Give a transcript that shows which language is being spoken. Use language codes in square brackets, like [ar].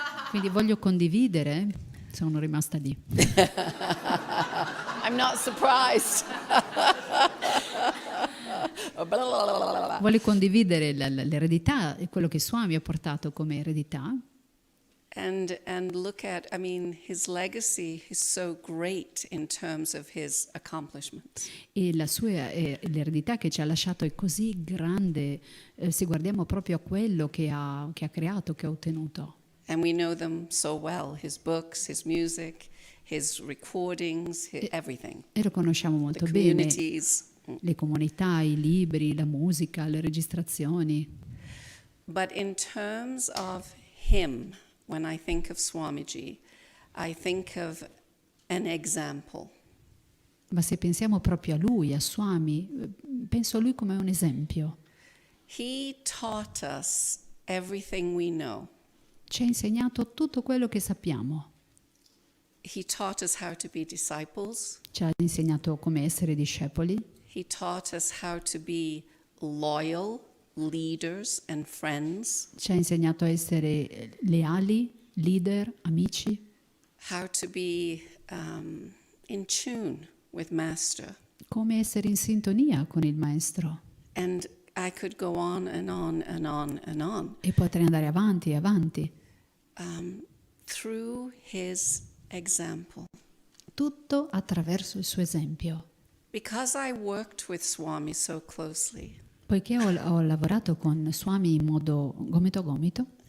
[it] Quindi voglio condividere, sono rimasta lì. [en] I'm not surprised. [it] Voglio condividere l'eredità e quello che Swami ha portato come eredità. [en] And look at, I mean, his legacy is so great in terms of his accomplishments. [it] E l'eredità che ci ha lasciato è così grande, se guardiamo proprio a quello che ha creato, che ha ottenuto. [en] And we know them so well, his books, his music, his recordings, everything. [it] E lo conosciamo molto [en] The [it] bene, [en] communities. [it] le comunità, i libri, la musica, le registrazioni. [en] But in terms of him, when I think of Swamiji, I think of an example. [it] Ma se pensiamo proprio a lui, a Swami, penso a lui come un esempio. [en] He taught us everything we know. [it] Ci ha insegnato tutto quello che sappiamo. [en] He taught us how to be disciples. [it] Ci ha insegnato come essere discepoli. [en] He taught us how to be loyal leaders and friends. [it] Ci ha insegnato a essere leali, leader, amici. [en] How to be in tune with Master. [it] Come essere in sintonia con il Maestro. [en] And I could go on and on and on and on. [it] E potrei andare avanti e avanti. [en] Through his example. [it] Tutto attraverso il suo esempio. [en] Because I worked with Swami so closely. [it] Poiché ho lavorato con Swami in modo gomito a gomito,